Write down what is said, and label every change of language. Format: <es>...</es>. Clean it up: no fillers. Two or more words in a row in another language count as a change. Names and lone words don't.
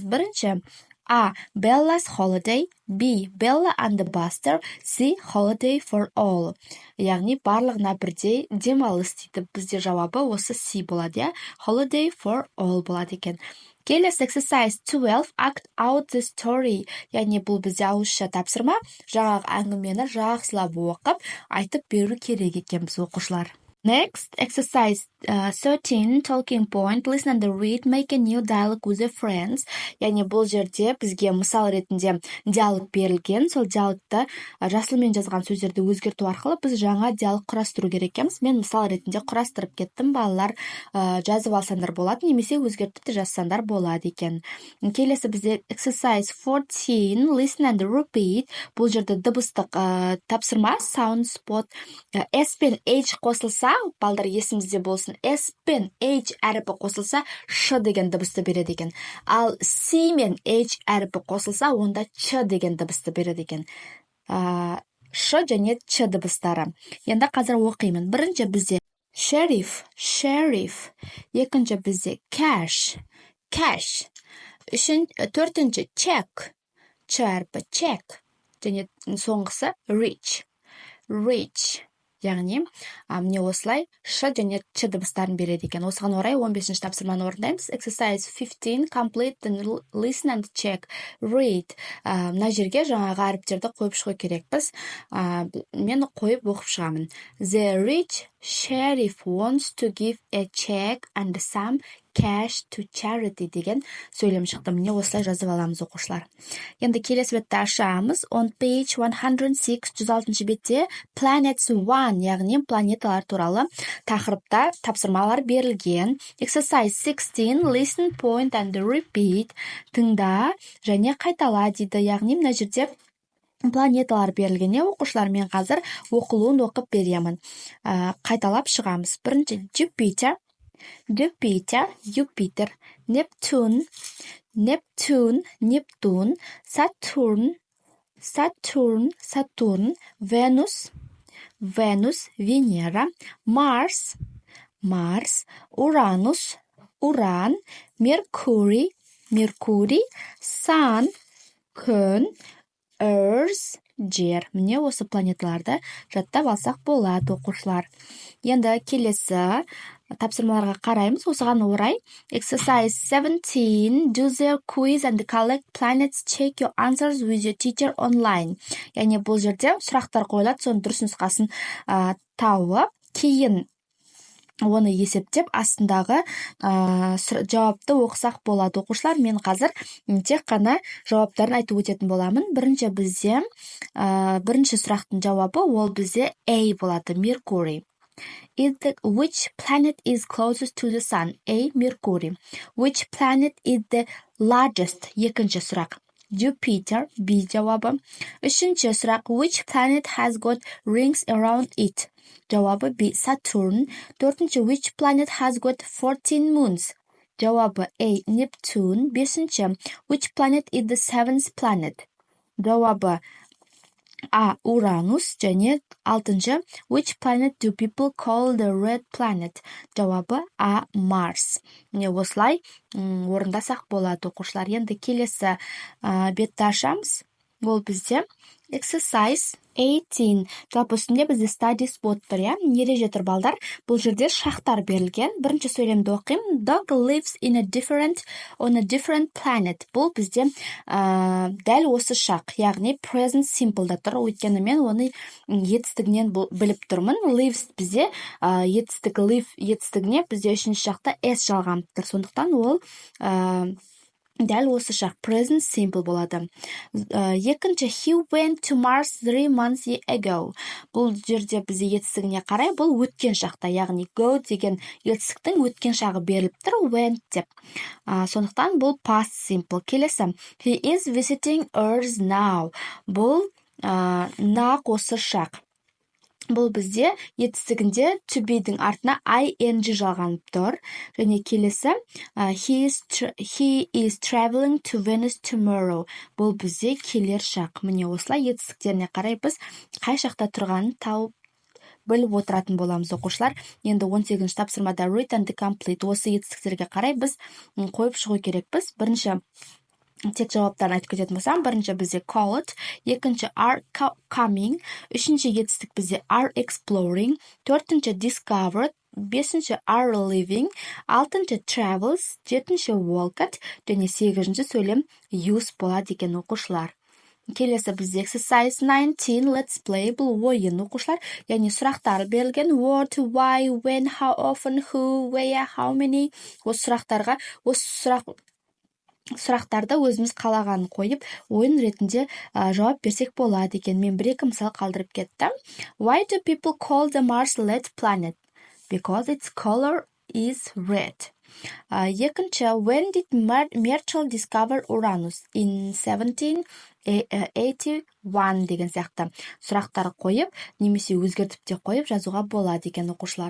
<kk>Бірінші.</kk> <en>A. Bella's holiday. B. Bella and the Buster. C. Holiday for all.</en> <kk>Яғни барлығына бірдей демалыс дейді. Бізде жауабы осы C болады, я?</kk> <en>Holiday for all</en> <kk>болады екен. Келесі exercise 12.</kk> <en>Act out the story.</en> <kk>Яғни бұл бізде ауызша тапсырма. Жаңағы әңгімені жақсылап оқып, айтып беру керек екен біз оқушылар.</kk> <en>Next, exercise 13, talking point, listen and read, make a new dialogue with your friends.</en> <kk>Яғни бұл жерде бізге мысал ретінде диалог берілген. Сол диалогты жасылмен жазған сөздерді өзгерту арқылы біз жаңа диалог құрастыру керек екенбіз. Мен мысал ретінде құрастырып кеттім. Балалар жазып алсаңдар болады, немесе өзгертіп те жазсаңдар болады екен. Келесі бізде exercise 14,</kk> <en>listen and repeat.</en> <kk>Бұл жерде дыбыстық тапсырма,</kk> <en>sound spot,</en> <kk>S пен H қосылса, балдар есімізде болсын, сосын S пен H әріпі қосылса, Ш деген дыбысты береді екен. Ал C мен H әріпі қосылса, онда Ч деген дыбысты береді екен. Ш және Ч дыбыстары. Енді қазір оқимын. Бірінші бізде sheriff, екінші бізде cash, төртінші check, Ч әріпі check, және соңғысы rich. Яғни, міне осылай Ш және Ч дыбыстарын береді екен. Осыған орай 15-ші тапсырманы орындаймыз.</kk> <en>Exercise 15, complete and listen and check. Read.</en> <kk>Мына жерге жаңағы әріптерді қойып шығу керекпіз. Мен қойып оқып шығамын.</kk> <en>The rich sheriff wants to give a check and some cash to charity</en> <kk>деген сөйлем шықты. Міне осылай жазып аламыз, оқушылар. Енді келесі бетті ашамыз.</kk> <en>On page 106,</en> <kk>106 бетте planets 1, яғни планеталар туралы тақырыпта тапсырмалар берілген.</kk> <en>Exercise 16, listen, point and repeat.</en> <kk>Тыңда және қайтала дейді. Яғни мына жерде планеталар берілгенде оқушылар, мен қазір оқылуын оқып беремін. Қайталап шығамыз. Бірінші Jupiter, Neptune, Saturn, Venus, Venera, Mars, Uran, Mercury, Sun, күн, Earth, жер. Міне осы планеталарды жаттап алсақ болады, оқушылар. Енді келесі тапсырмаларға қараймыз. Осыған орай Exercise 17,</kk> <en>do the quiz and collect planets, check your answers with your teacher online.</en> <kk>Яғни бұл жерде сұрақтар қойылады, соның дұрыс нұсқасын тауып, кейін оны есептеп, астындағы жауапты оқысақ болады, оқушылар. Мен қазір тек қана жауаптарын айтып өтетін боламын. Бірінші бізде бірінші сұрақтың жауабы ол бізде A болады, Mercury.</kk> <en>Which planet is closest to the sun? A. Mercury. Which planet is the largest?</en> <kk>Екінші сұрақ. Jupiter. B жауабы. Үшінші сұрақ.</kk> <en>Which planet has got rings around it?</en> <kk>Жауабы B. Saturn. Төртінші.</kk> <en>Which planet has got 14 moons?</en> <kk>Жауабы A. Neptune. Бесінші.</kk> <en>Which planet is the seventh planet?</en> <kk>Жауабы A. Uranus. Және алтыншы.</kk> <en>Which planet do people call the red planet?</en> <kk>Жауабы A. Mars. Міне осылай орындасақ болады, оқушылар. Енді келесі бетті ашамыз. Ол бізде Exercise 18. Жалпы үстінде бізде</kk> <en>study spot</en> <kk>тұр, ереже тұр, балдар. Бұл жерде шақтар берілген. Бірінші сөйлемді оқимын.</kk> <en>Dog lives on a different planet.</en> <kk>Бұл бізде дәл осы шақ, яғни</kk> <en>present simple-</en> <kk>да тұр. Өйткені мен оны етістігінен біліп тұрмын. Lives бізде етістігі, live етістігіне бізде үшінші шақта S жалғанып тұр. Сондықтан ол дәл осы шақ</kk> <en>present simple</en> <kk>болады. Екінші,</kk> <en>he went to Mars 3 months ago.</en> <kk>Бұл жерде бізде етістігіне қарай, бұл өткен шақта, яғни go деген етістіктің өткен шағы беріліп тұр, went деп. Сондықтан бұл</kk> <en>past simple.</en> <kk>Келесі,</kk> <en>he is visiting Earth now.</en> <kk>Бұл нақ осы шақ. Бұл бізде етістігінде</kk> <en>to be-</en> <kk>дің артына ing жалғанып тұр. Және келесі,</kk> <en>he is traveling to Venus tomorrow.</en> <kk>Бұл бізде келер шақ. Міне осылай етістіктеріне қарай біз қай шақта тұрғанын тауып біліп отыратын боламыз, оқушылар. Енді 18-ші тапсырмада</kk> <en>read and complete.</en> <kk>Осы етістіктерге қарай біз қойып шығу керекпіз. Бірінші тек жауаптарын айтып кететін болсам, бірінші бізде</kk> <en>call it,</en> <kk>екінші</kk> <en>are coming,</en> <kk>үшінші етістік бізде</kk> <en>are exploring,</en> <kk>төртінші discovered, бесінші</kk> <en>are living,</en> <kk>алтыншы travels, жетінші</kk> <en>walk it,</en> <kk>және сегізінші сөйлем use болады екен, оқушылар. Келесі бізде exercise 19,</kk> <en>let's play.</en> <kk>Бұл ойын, оқушылар, яғни сұрақтар берілген.</kk> <en>What, why, when, how often, who, where, how many.</en> <kk>Осы сұрақтарға, сұрақтарды өзіміз қалағанын қойып, ойын ретінде жауап берсек болады екен. Мен бір-екі мысал қалдырып кеттім.</kk> <en>Why do people call the Mars red planet? Because its color is red. Екінші, when did Marshall discover Uranus? In 1789.</en> <kk>81 деген сияқты сұрақтар қойып, немесе өзгертіп те қойып жазуға болады екен оқушылар.</kk>